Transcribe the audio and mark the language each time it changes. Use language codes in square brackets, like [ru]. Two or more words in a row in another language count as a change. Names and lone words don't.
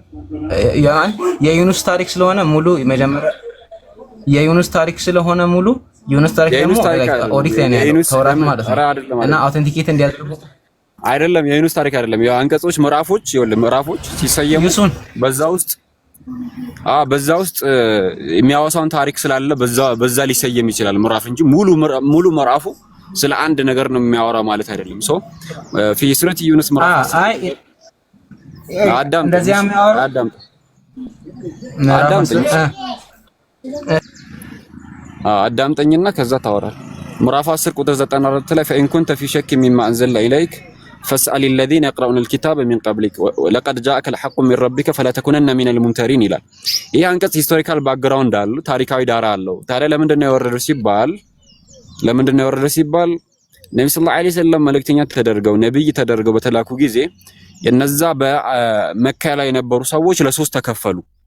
[am] የዩኑስ ታሪክ ስለሆነ ሙሉ መጀመሪያ የዩኑስ ታሪክ ስለሆነ ሙሉ ዩኑስ ታሪክ ደግሞ ኦዲት ላይ ነው ያለው ተውራት ማለት ነው። እና አውተንቲኬት እንዲያደርጉ አይደለም የዩኑስ ታሪክ አይደለም። ያው አንቀጾች ምዕራፎች ምዕራፎች ሲሰየሙ በዛ ውስጥ የሚያወሳውን ታሪክ ስላለ በዛ ሊሰየም ይችላል ምዕራፍ እንጂ ሙሉ ምዕራፉ ስለ አንድ ነገር ነው የሚያወራ ማለት አይደለም። ሶ [ar] في سورة [am] ዩኑስ ምዕራፍ አዳምጠኝና ከዛ ታወራል። ምዕራፍ 10 ቁጥር 94 ላይ [ar] فإن كنت في شك مما أنزلنا إليك فاسأل الذين يقرؤون الكتاب من قبلك لقد جاءك الحق من ربك فلا تكونن من الممترين [am] ይላል። ይሄ አንቀጽ [en] historical background [am] አለው፣ ታሪካዊ ዳራ አለው። ታዲያ ለምንድን ነው የወረደው ሲባል ነብዩ [ar] صلى الله عليه وسلم [am] መልእክተኛ ተደርገው ነብይ ተደርገው በተላኩ ጊዜ የነዛ በመካ ላይ የነበሩ ሰዎች ለሶስት ተከፈሉ።